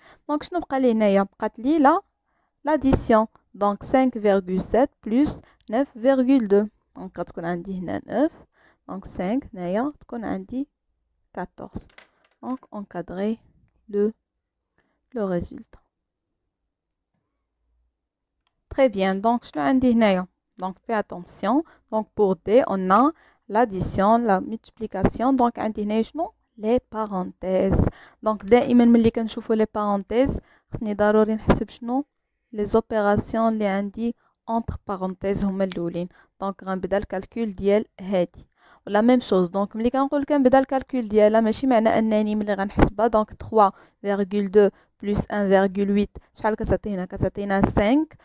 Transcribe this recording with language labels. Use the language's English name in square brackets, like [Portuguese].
[Arabic] donc شنو بقى لي هنايا؟ بقات لي [French] l'addition. donc 5,7 plus 9,2. [Arabic] donc غتكون عندي هنا 9. [French] donc 5 [Arabic] هنايا تكون عندي 14. [French] Donc, encadrer le résultat. Très bien. Donc, je l'ai dit. Donc, fais attention. Donc, pour D, on a l'addition, la multiplication. Donc, عندي شنو les parenthèses. [Arabic] Donc, دائما ملي كنشوفوا les parenthèses خصني ضروري نحسب شنو [French] les opérations [Arabic] اللي عندي entre parenthèses هما الاولين. دونك غنبدا الكالكول ديال هادي ولا ميم شوز. دونك ملي كنقول كنبدا الكالكول ديالها ماشي معنى انني ملي غنحسبها دونك 3,2 بلس 1,8 شحال كتعطينا 5.